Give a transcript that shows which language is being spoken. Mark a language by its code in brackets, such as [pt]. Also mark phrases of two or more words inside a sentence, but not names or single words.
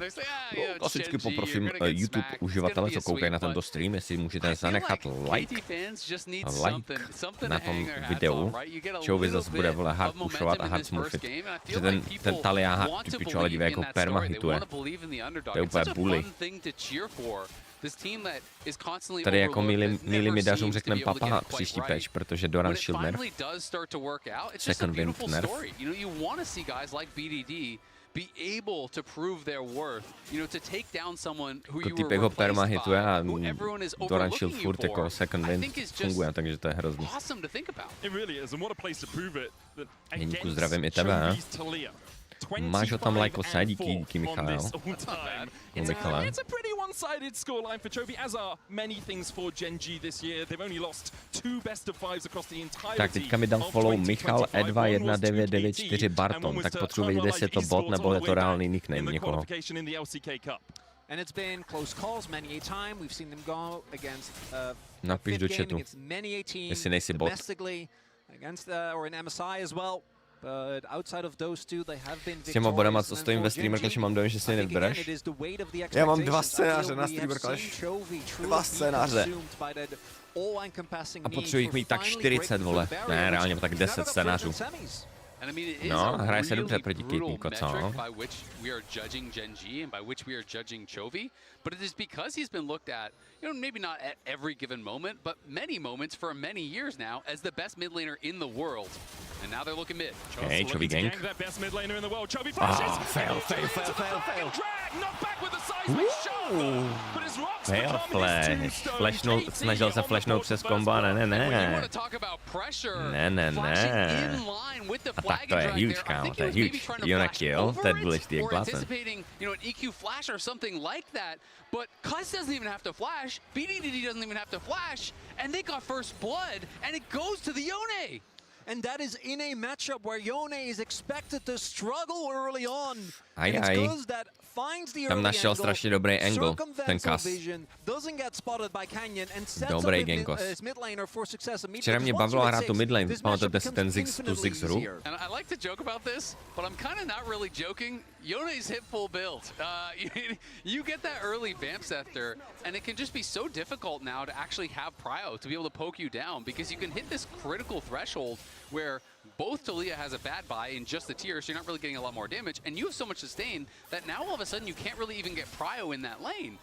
[cs] Klasicky poprosím YouTube uživatele, co koukají na tento stream, jestli můžete zanechat like na tom videu. Chovi zase bude vole hard pushovat a hard smurfit. Protože ten Talia ty pičo, dívej, jako perma hituje. To je úplně bully. Tady jako milým midařům řekneme papa příští patch, protože Doran Shield nerf. [en] Second Wind nerf. Be able to prove their worth, to take down someone who you were replaced by, who everyone is overlooking you for. [cs] Second Wind funguje, takže to je hrozný. Jeníku, zdravím i tebe, máš ho tam lajkl, díky Michal. [en] It's a pretty one-sided scoreline for Chovy, as are many things for Genji this year. They've only lost 2 best-of-5s across the entirety. [cs] Tak teďka mi dal follow Michal E21994 Barton, tak potřebuji vědět, jestli je to bot nebo je to reálný nickname někoho. [en] And it's been close calls many a time. We've seen them go against [cs] napiš do chatu, jestli nejsi bot. [en] Against or in MSI as well. But outside of those two, they have been [cs] s těma bodama, co stojím ve Streamer Clashi, mám dojem, že si je nevybereš. Já mám 2 scénáře na Streamer Clash. 2 scénáře. A potřebuji jich mít tak 40, vole. Ne, reálně tak 10 scénářů. No, hraje se dobře proti Kitníko, co? [en] But it is because he's been looked at, maybe not at every given moment, but many moments for many years now as the best mid laner in the world. And now they're looking mid. Okay, Chovy Geng. Fail. Fail flash. [cs] Snažil se flashnout přes kombo, ne. A tak to je huge, kámo, to je huge. Yona kill, to je důležitý jak blázen. [en] But Cuz doesn't even have to flash, BDD doesn't even have to flash, and they got first blood, and it goes to the Yone! And that is in a matchup where Yone is expected to struggle early on. [cs] Tam našel strašně dobrý angle, ten Cuz. Dobrý Gengos. Včera mě bavilo hrát tu midlane, pamatujete si ten Ziggs hru? [en] And I like to joke about this, but I'm kind of not really joking. Yone's hit full build. You get that early Vamp Scepter, and it can just be so difficult now to actually have Prio to be able to poke you down, because you can hit this critical threshold where both Talia has a bad buy in just the tier, so you're not really getting a lot more damage, and you have so much sustain that now all of a sudden you can't really even get Prio in that lane.